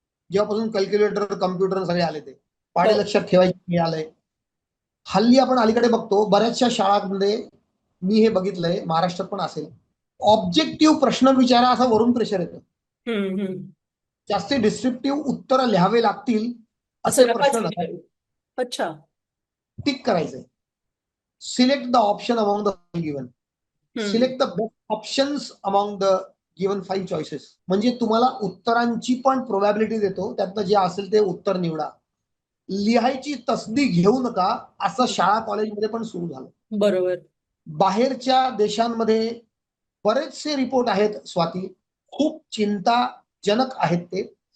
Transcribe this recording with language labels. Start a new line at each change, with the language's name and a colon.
Marathi: जेव्हापासून calculator, computer सगळे आले, ते पाडे लक्षात ठेवायचे मिळालंय. हल्ली आपण अलीकडे बघतो बऱ्याचशा शाळांमध्ये, मी हे बघितलंय, महाराष्ट्रात पण असेल, ऑब्जेक्टिव्ह प्रश्न विचारा असं वरून प्रेशर येतं. जास्ती डिस्क्रिप्टिव्ह उत्तर लिहावे लागतील असं असे नकाच प्रश्न नका. विचारू. अच्छा. टिक करायचंय.
English: Select the option among the given. Select the best options among the given 5 choices.
Marathi: म्हणजे तुम्हाला उत्तरांची पण प्रोबॅबिलिटी देतो, त्यातनं जे असेल ते उत्तर निवडा. लिहायची तसदी घेऊ नका, असं शाळा कॉलेजमध्ये पण सुरू झालं. बरोबर. बाहेरच्या देशांमध्ये बरेचसे रिपोर्ट आहेत स्वाती, खूप चिंताजनक आहेत ते.